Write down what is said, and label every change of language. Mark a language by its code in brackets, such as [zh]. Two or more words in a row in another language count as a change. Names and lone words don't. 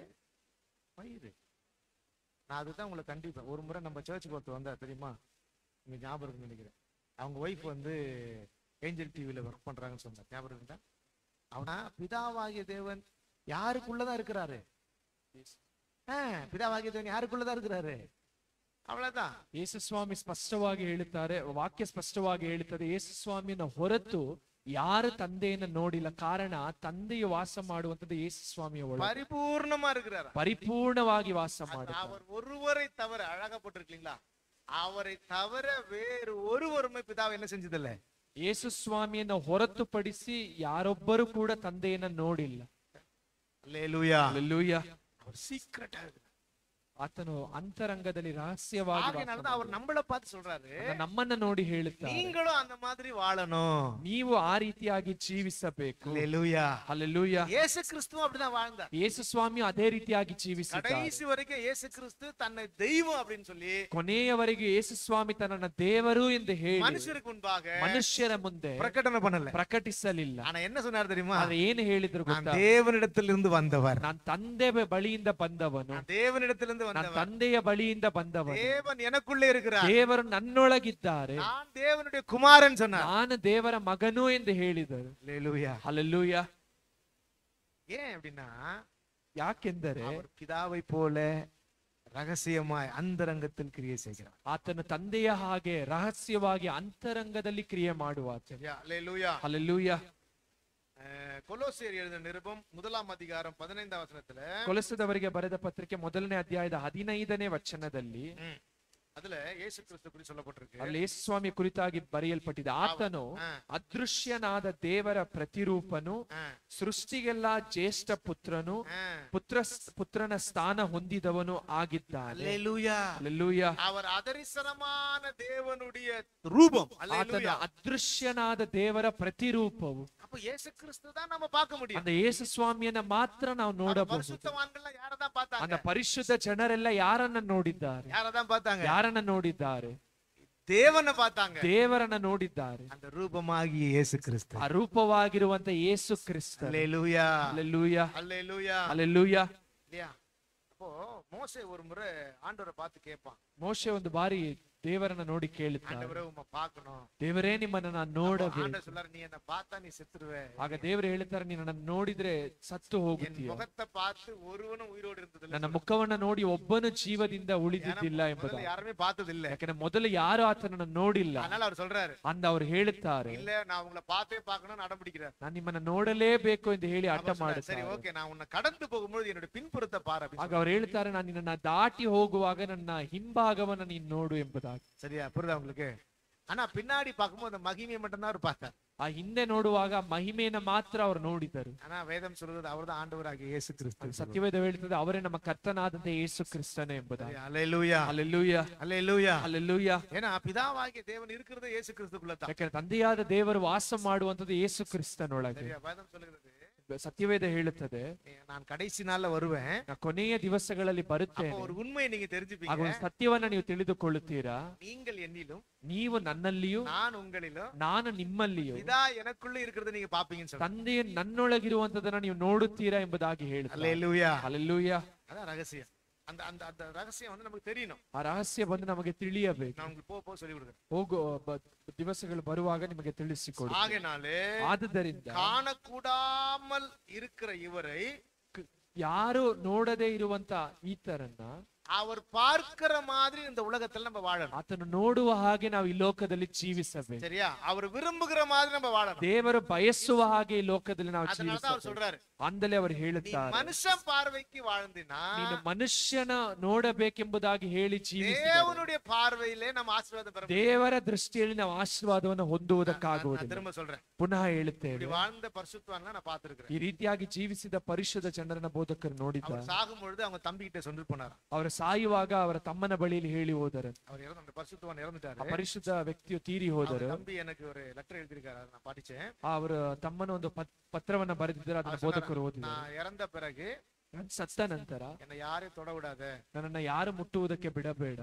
[ta] வயிறு. நான் அதுதான் உங்களை கண்டிப்பேன். ஒரு முறை நம்ம சர்ச்சுக்கு ஒருத்தர் வந்தா தெரியுமா, நீங்க ஞாபகம் நினைக்கிறேன். அவங்க ஒய்ஃப் வந்து ஏஞ்சல் டிவில ஒர்க் பண்றாங்கன்னு சொன்னார், ஞாபகம் இருந்தா? அவனா பிதாவாகிய தேவன் யாருக்குள்ளதான் இருக்கிறாரு? பிதாவாகிய தேவன் யாருக்குள்ளதான் இருக்கிறாரு? ಅவ்வಳೌதான். [kn] ಯೇಸು ಸ್ವಾಮಿ ಸ್ಪಷ್ಟವಾಗಿ ಹೇಳುತ್ತಾರೆ, ವಾಕ್ಯ ಸ್ಪಷ್ಟವಾಗಿ ಹೇಳುತ್ತದೆ, ಯೇಸು ಸ್ವಾಮಿಯನ್ನು ಹೊರತು ಯಾರು ತಂದೆಯನ್ನು ನೋಡಿಲ್ಲ. ಕಾರಣ ತಂದೆಯು ವಾಸ ಮಾಡುವಂತದ್ದು ಯೇಸು ಸ್ವಾಮಿಯ ಒಳಗೆ [ta] ಪರಿಪೂರ್ಣமா இருக்கிறார், [kn] ಪರಿಪೂರ್ಣವಾಗಿ ವಾಸ ಮಾಡುತ್ತಾರೆ. [ta] அவர் ஒருவரை தவிர, அழகா போட்டிருக்கீங்களா, அவரை தவிர வேறு ஒருவருமே பிதாவை என்ன செஞ்சதில்லை. [kn] ಯೇಸು ಸ್ವಾಮಿಯನ್ನು ಹೊರತುಪಡಿಸಿ ಯಾರೊಬ್ಬರು ಕೂಡ ತಂದೆಯನ್ನು ನೋಡಿಲ್ಲ. [ta] அல்லேலூயா. அல்லேலூயா. [kn] அவர் சீಕ್ರೆಟ್ ಆಗಿದೆ, ಆತನು ಅಂತರಂಗದಲ್ಲಿ ರಹಸ್ಯವಾಗಿ ವಾಸ [ta] ஆகையினாலதான் அவர் நம்மள பார்த்து சொல்றாரு, [kn] ಮಾಡುವ. ನಮ್ಮನ್ನ ನೋಡಿ ಹೇಳುತ್ತಾರೆ, [ta] நீங்களும் அந்த மாதிரி வாழணும். [kn] ನೀವು ಆ ರೀತಿಯಾಗಿ ಜೀವಿಸಬೇಕು. [ta] ஹல்லேலூயா. [kn] ಹಲ್ಲೆಲೂಯಾ. [ta] இயேசு கிறிஸ்துவும் அப்படிதான் வாழ்ந்தார். [kn] ಯೇಸು ಸ್ವಾಮಿ ಅದೇ ರೀತಿಯಾಗಿ ಜೀವಿಸಿದ್ದಾರೆ. [ta] கடைசி வரைக்கும் இயேசு கிறிஸ்து தன்னை தெய்வம் அப்படின்னு சொல்லி [kn] ಕೊನೆಯವರೆಗೂ ಯೇಸು ಸ್ವಾಮಿ ತನ್ನನ್ನ ದೇವರು ಎಂದು ಹೇಳಿ [ta] மனுஷருக்கு முன்பாக [kn] ಮನುಷ್ಯರ ಮುಂದೆ [ta] பிரகடனை பண்ணல, [kn] ಪ್ರಕಟಿಸಲಿಲ್ಲ. [ta] ஆனா என்ன சொன்னார் தெரியுமா? [kn] ಆದ್ರೆ ಏನು ಹೇಳಿದ್ರು [ta] நான் [kn] ಗೊತ್ತಾ? [ta] தேவனிடத்திலிருந்து வந்தவர், [kn] ನಾನ್ ತಂದೆ ಬಳಿಯಿಂದ ಬಂದವನು, [ta] நான் தேவனிடத்திலிருந்து [kn] ನಾನ್ [ta] வந்தவர், [kn] ತಂದೆಯ ಬಳಿಯಿಂದ ಬಂದವನು, [ta] தேவன் எனக்குள்ளே இருக்கிறார், [kn] ದೇವರು ನನ್ನೊಳಗಿದ್ದಾರೆ, [ta] நான் தேவனுடைய குமாரன் சொன்னார். [kn] ನಾನು ದೇವರ ಮಗನು ಎಂದು ಹೇಳಿದರು. [ta] ஹல்லேலூயா. [kn] ಹಲ್ಲೆಲೂಯಾ. [ta] ஏன் அப்படின்னா [kn] ಯಾಕೆಂದರೆ [ta] அவர் பிதாவை போல ரகசியமாய் அந்தரங்கத்தில் கிரியை செய்கிறார். [kn] ಆತನು ತಂದೆಯ ಹಾಗೆ ರಹಸ್ಯವಾಗಿ ಅಂತರಂಗದಲ್ಲಿ ಕ್ರಿಯೆ ಮಾಡುವಾತ. [ta] சரியா? ஹல்லேலூயா. [kn] ಹಲ್ಲೆಲೂಯಾ. [ta] கொலோசியர் எழுதின நிருபம் 1 அதிகாரம் 15 வசனத்துல, [kn] ಕೊಲೊಸದವರಿಗೆ ಬರೆದ ಪತ್ರಿಕೆ 1ನೇ ಅಧ್ಯಾಯದ 15ನೇ ವಚನದಲ್ಲಿ [ta] அதுல இயேசு கிறிஸ்து குறித்து சொல்லப்பட்டிருக்கு. [kn] ಅಲ್ಲಿ ಯೇಸು ಸ್ವಾಮಿ ಕುರಿತಾಗಿ ಬರೆಯಲ್ಪಟ್ಟಿದೆ. ಆತನು ಅದೃಶ್ಯನಾದ ದೇವರ ಪ್ರತಿರೂಪನು, ಸೃಷ್ಟಿಗೆಲ್ಲ ಜ್ಯೇಷ್ಠ ಪುತ್ರನು, ಪುತ್ರನ ಸ್ಥಾನ ಹೊಂದಿದವನು ಆಗಿದ್ದಾನೆ. [ta] ஹல்லேலூயா. [kn] ಹಲ್ಲೆಲೂಯಾ. [ta] அவர் அதரிசனமான தேவனுடைய ரூபம். [kn] ಆತನ [ta] ஹல்லேலூயா. [kn] ಅದೃಶ್ಯನಾದ ದೇವರ ಪ್ರತಿರೂಪವು. [ta] அப்ப இயேசு கிறிஸ்து தான் நம்ம பார்க்க முடியும். [kn] அந்த ಯೇಸು ಸ್ವಾಮಿಯನ್ನ ಮಾತ್ರ ನಾವು ನೋಡಬಹುದು. [ta] பரிசுத்தவான்கள் யாரதான் பார்த்தாங்க? [kn] அந்த ಪರಿಶುದ್ಧ ಜನರೆಲ್ಲ ಯಾರನ್ನ ನೋಡಿದ್ದಾರೆ? [ta] யாரதான் பார்த்தாங்க? [kn] ಯಾರನ್ನ ನೋಡಿದ್ದಾರೆ? [ta] தேவனை பார்த்தாங்க. [kn] ದೇವರನ್ನ ನೋಡಿದ್ದಾರೆ. [ta] அந்த ரூபமாகிய இயேசு கிறிஸ்து. [kn] ಆ ರೂಪವಾಗಿರುವಂತ ಯೇಸು ಕ್ರಿಸ್ತ. [ta] ஹல்லேலூயா. [kn] ಹಲ್ಲೆಲೂಯಾ. [ta] ஹல்லேலூயா. [kn] ಹಲ್ಲೆಲೂಯಾ. [ta] இல்லையா? அப்போ மோசே ஒரு முறை ஆண்டவரை பார்த்து கேட்பான், [kn] ಮೋಶೆ ಒಂದು ಬಾರಿ ದೇವರನ್ನ ನೋಡಿ ಕೇಳುತ್ತಾನೆ, [ta] ஆண்டவரே உம்மை பார்க்கணும். [kn] ದೇವರೇ ನಿಮ್ಮನ್ನ ನಾನು ನೋಡಬೇಕು. [ta] ஆண்டவர் சொல்றாரு, நீ என்ன பார்த்தா நீ செத்துருவே. [kn] ಆಗ ದೇವರು ಹೇಳ್ತಾರೆ, ನೀನು ನನ್ನ ನೋಡಿದ್ರೆ ಸತ್ತು [ta] என் [kn] ಹೋಗುತ್ತೀಯ. [ta] முகத்தை பார்த்து ஒருவனும் உயிரோடு இருந்ததில்லை. [kn] ನನ್ನ ಮುಖವನ್ನ ನೋಡಿ ಒಬ್ಬನು ಜೀವದಿಂದ ಉಳಿದಿದ್ದಿಲ್ಲ ಎಂಬುದು. [ta] முதல்ல யாருமே பார்த்ததில்ல. [kn] ಯಾಕಂದ್ರೆ ಮೊದಲು ಯಾರು ಆತನನ್ನ ನೋಡಿಲ್ಲ [ta] அதனால அவர் சொல்றாரு, [kn] ಅಂದ ಅವರು ಹೇಳುತ್ತಾರೆ, [ta] இல்ல நான் உங்களை பார்த்தே பார்க்கணும்னு அடம் பிடிக்கிறார். [kn] ನಾನು ನಿಮ್ಮನ್ನ ನೋಡಲೇಬೇಕು ಎಂದು ಹೇಳಿ ಹಠ [ta] சரி [kn] ಮಾಡುತ್ತಾರೆ. [ta] ஓகே, நான் உன்னை கடந்து போகும்போது என்னோட பின்புறத்தை பாரு அப்படின்னு [kn] ಆಗ ಅವ್ರು ಹೇಳ್ತಾರೆ, ನಾನು ನಿನ್ನ ದಾಟಿ ಹೋಗುವಾಗ ನನ್ನ ಹಿಂಭಾಗವನ್ನ ನೀನು ನೋಡು ಎಂಬುದಾಗಿ. [ta] சரியா? புரியுதா உங்களுக்கு? ஆனா பின்னாடி பார்க்கும்போது அந்த மகிமையை மட்டும்தான் அவர் பார்த்தார். [kn] ಆ ಹಿಂದೆ ನೋಡುವಾಗ ಮಹಿಮೆಯನ್ನ ಮಾತ್ರ ಅವರು ನೋಡಿದರು. [ta] ஆனா வேதம் சொல்றது அவர்தான் ஆண்டவராகிய இயேசு கிறிஸ்து. [kn] ಸತ್ಯವೇದ ಹೇಳುತ್ತದೆ, ಅವರೇ ನಮ್ಮ ಕರ್ತನಾದಂತೆ ಯೇಸು ಕ್ರಿಸ್ತನೇ ಎಂಬುದಾಗಿ. [ta] ஹல்லேலூயா. [kn] ಹಲ್ಲೆಲೂಯಾ. [ta] ஹல்லேலூயா. [kn] ಹಲ್ಲೆಲೂಯಾ. [ta] ஏன்னா பிதாவாகிய தேவன் இருக்கிறது இயேசு கிறிஸ்துக்குள்ள தான். [kn] ಯಾಕಂದ್ರೆ ತಂದೆಯಾದ ದೇವರು ವಾಸ ಮಾಡುವಂತದ್ದು ಯೇಸು ಕ್ರಿಸ್ತನೊಳಗೆ. [ta] சரியா? வேதம் சொல்லுகிறது, [kn] ಸತ್ಯವೇದ ಹೇಳುತ್ತದೆ, [ta] நான் கடைசி நாள்ல வருவேன், [kn] ನಾನು ಕೊನೆಯ ದಿವಸಗಳಲ್ಲಿ [ta] அப்ப [kn] ಬರುತ್ತೇನೆ. [ta] ஒரு உண்மையை நீங்க [kn] ಆಗ [ta] தெரிஞ்சுப்பீங்க, [kn] ಒಂದು ಸತ್ಯವನ್ನ ನೀವು ತಿಳಿದುಕೊಳ್ಳುತ್ತೀರಾ, [ta] நீங்கள் என்னிலும் [kn] ನೀವು ನನ್ನಲ್ಲಿಯೂ [ta] நான் உங்களிலும் [kn] ನಾನು ನಿಮ್ಮಲ್ಲಿಯೂ [ta] பிதா எனக்குள்ள இருக்கிறத நீங்க பாப்பீங்கன்னு சொல்றேன். [kn] ತಂದೆಯ ನನ್ನೊಳಗಿರುವಂತದನ್ನ ನೀವು ನೋಡುತ್ತೀರಾ ಎಂಬುದಾಗಿ ಹೇಳುತ್ತಾರೆ. [ta] ஹல்லேலூயா. [kn] ಹಲ್ಲೆಲೂಯಾ. [ta] அதான் ரகசியம். அந்த அந்த அந்த ரகசியம் வந்து நமக்கு தெரியணும். [kn] ಆ ರಹಸ್ಯ ಬಂದು ನಮಗೆ ತಿಳಿಯಬೇಕು. [ta] நான் உங்களுக்கு போக சொல்லி கொடுக்குறேன். [kn] ಹೋಗೋ ದಿವಸಗಳು ಬರುವಾಗ ನಿಮಗೆ ತಿಳಿಸಿಕೊಡು. [ta] ஆகையினாலே [kn] ಆದುದರಿಂದ [ta] காணக்கூடாமல் இருக்கிற இவரை [kn] ಯಾರು ನೋಡದೇ ಇರುವಂತ ಈತರನ್ನ [ta] அவர் பார்க்கிற மாதிரி இந்த உலகத்துல நம்ம வாழணும். [kn] ಆತನು ನೋಡುವ ಹಾಗೆ ನಾವು ಈ ಲೋಕದಲ್ಲಿ ಜೀವಿಸಬೇಕು. [ta] சரியா? அவர் விரும்புகிற மாதிரி நம்ம வாழணும். [kn] ದೇವರು ಬಯಸುವ ಹಾಗೆ ಈ ಲೋಕದಲ್ಲಿ ನಾವು [ta] அதனால தான் அவர் [kn] ಜೀವಿಸಬೇಕು. [ta] சொல்றாரு, [kn] ಅಂದಲೇ ಅವರು [ta] நீ [kn] ಹೇಳುತ್ತಾರೆ, [ta] மனுஷன் பார்வைக்கு வாழ்ந்தினா [kn] ನೀನು ಮನುಷ್ಯನ ನೋಡಬೇಕೆಂಬುದಾಗಿ ಹೇಳಿ ಜೀವಿಸಿದರೆ [ta] தேவனுடைய பார்வையிலே நம்ம ஆசீர்வாதம் பெற முடியும். [kn] ದೇವರ ದೃಷ್ಟಿಯಲ್ಲಿ ನಾವು ಆಶೀರ್ವಾದವನ್ನು [ta] நான் [kn] ಹೊಂದುವುದಕ್ಕಾಗುವುದಿಲ್ಲ. [ta] திரும்ப சொல்றேன், [kn] ಪುನಃ ಹೇಳುತ್ತೇವೆ, [ta] இப்படி வாழ்ந்த பரிசுத்தவான்களை நான் பார்த்திருக்கிறேன். [kn] ಈ ರೀತಿಯಾಗಿ ಜೀವಿಸಿದ ಪರಿಶುದ್ಧ ಜನರನ್ನ ಬೋಧಕರು ನೋಡಿದ್ದಾರೆ. [ta] அவர் சாகும் பொழுது அவங்க தம்பி கிட்ட சொல்லிட்டு போனார். [kn] ಅವರು ಸಾಯುವಾಗ ಅವರ ತಮ್ಮನ ಬಳಿಯಲ್ಲಿ ಹೇಳಿ ಹೋದರು. [ta] அவர் இறந்து, அந்த பரிசுத்தவான் இறந்துட்டாரு. [kn] ಆ ಪರಿಶುದ್ಧ ವ್ಯಕ್ತಿಯು ತೀರಿ ಹೋದರು. [ta] தம்பி எனக்கு ஒரு லெட்டர் எழுதிருக்காரு, அதை நான் படிச்சேன். [kn] ಅವರ ತಮ್ಮನ ಒಂದು ಪತ್ರವನ್ನ ಬರೆದಿದ್ದಾರೆ, ಅದನ್ನ ಬೋಧಕರು ಓದಿದರು. [ta] நான் இறந்த பிறகு [kn] ನಾನು ಸತ್ತ ನಂತರ [ta] என்னை யாரையும் தொட விடாத, [kn] ನನ್ನನ್ನ ಯಾರು ಮುಟ್ಟುವುದಕ್ಕೆ ಬಿಡಬೇಡ,